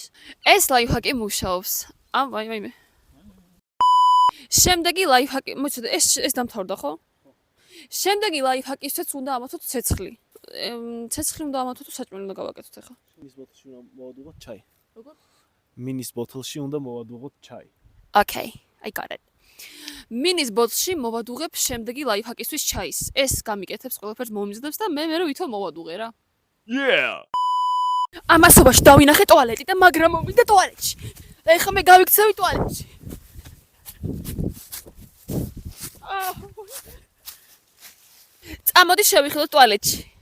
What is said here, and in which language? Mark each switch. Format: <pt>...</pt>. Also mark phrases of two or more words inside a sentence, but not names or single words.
<ka>ეს ლაიფჰაკი მუშაობს. ვაიმე. შემდეგი ლაიფჰაკი, მოიცადე, ეს დამთავრდა ხო? შემდეგი ლაიფჰაკისთვის უნდა ამოთოთ ცეცხლი. ცეცხლი უნდა ამოთოთ, საჭმელი უნდა გავაკეთოთ ახლა. მინის ბოთლში უნდა მოვადუღოთ ჩაი. როგორ? მინის ბოთლში უნდა მოვადუღოთ ჩაი.</ka> <en>Okay, I got it.</en> <ka>მინის ბოთლში მოვადუღებ შემდეგი ლაიფჰაკისთვის ჩაის. ეს გამიკეთებს ყველაფერს მომიზადებს და მე ვითომ მოვადუღე რა.</ka> <en>Yeah!</en> <ka>ამასობაში დავინახე ტუალეტი და მაგრამ მოვიდე ტუალეტში. და ეხლა მე გავიქცევი ტუალეტში. წამოდი შევიხილოთ ტუალეტში.</ka>